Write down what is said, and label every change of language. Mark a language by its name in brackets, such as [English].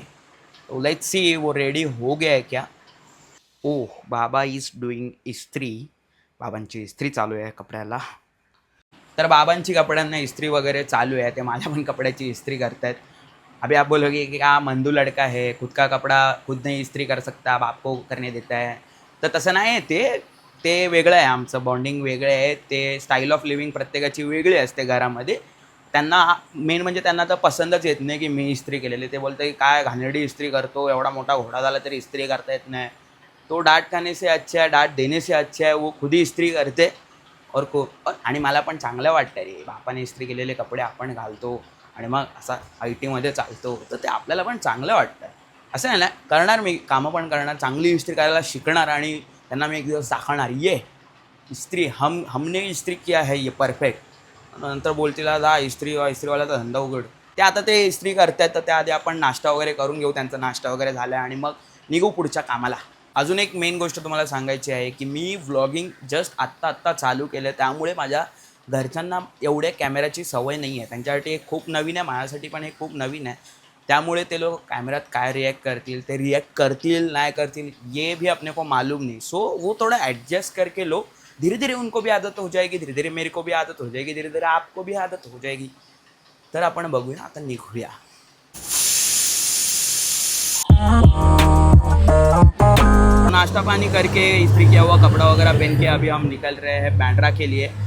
[Hindi] तो [English] let's see [Hindi] वो ready हो गया है क्या. [English] oh, Baba is doing [Marathi] इस्त्री. बाबांची इस्त्री चालू आहे कपड्याला. तर बाबांची कपड्यांना इस्त्री वगैरे चालू आहे, ते माझ्या पण कपड्याची इस्त्री करतायत. [Hindi] अभी आप बोलोगे कि क्या मंदू लड़का है, खुद का कपड़ा खुद नहीं इस्त्री कर सकता, बाप को करने देता है. [Marathi] तर तसं नाही आहे, ते वेगळं आहे, आमचं बॉन्डिंग वेगळं आहे. ते स्टाईल ऑफ लिव्हिंग प्रत्येकाची वेगळी असते घरामध्ये. त्यांना मेन म्हणजे त्यांना तर पसंतच येत नाही की मी इस्त्री केलेली. ते बोलतं की काय घाणेरडी इस्त्री करतो, एवढा मोठा घोडा झाला तरी इस्त्री करता येत नाही. [Hindi] तो डांट खाने से अच्छा है, डांट देने से अच्छा है, वो खुद ही इस्त्री करते. [Marathi] आणि मला पण चांगलं वाटतं रे, बापाने इस्त्री केलेले कपडे आपण घालतो आणि मग असा ITमध्ये चालतो, तर ते आपल्याला पण चांगलं वाटतं. असं नाही ना, करणार मी कामं पण करणार, चांगली इस्त्री करायला शिकणार आणि त्यांना मी एक दिवस दाखवणार, [Hindi] ये इस्त्री हमने इस्त्री किया है, ये परफेक्ट. [Marathi] नंतर बोलतील जा इस्त्रीवाल्याचा धंदा उघड. ते आता ते इस्त्री करतात, तर त्याआधी आपण नाश्ता वगैरे करून घेऊ. त्यांचा नाश्ता वगैरे झाला आणि मग निघू पुढच्या कामाला. अजून एक मेन गोष्ट तुम्हाला सांगायची आहे की मी व्लॉगिंग जस्ट आत्ता चालू केलं, त्यामुळे माझ्या घरच्यांना एवढ्या कॅमेऱ्याची सवय नाही आहे. त्यांच्यासाठी हे खूप नवीन आहे, माझ्यासाठी पण हे खूप नवीन आहे. त्यामुळे ते लोक कॅमेऱ्यात काय रिॲक्ट करतील, ते रिॲक्ट करतील नाही करतील [Hindi] ये भी अपने को मालूम नहीं. सो वो थोड़ा एडजस्ट करके लो. धीरे धीरे उनको भी आदत हो जाएगी, धीरे धीरे मेरे को भी आदत हो जाएगी, धीरे धीरे आपको भी आदत हो जाएगी. [Marathi] तर आपण बघूया, आता निघूया. [Hindi] नाश्ता पानी करके इस्त्री किया हुआ कपड़ा वगैरह पहन के अभी हम निकल रहे हैं बांद्रा के लिए.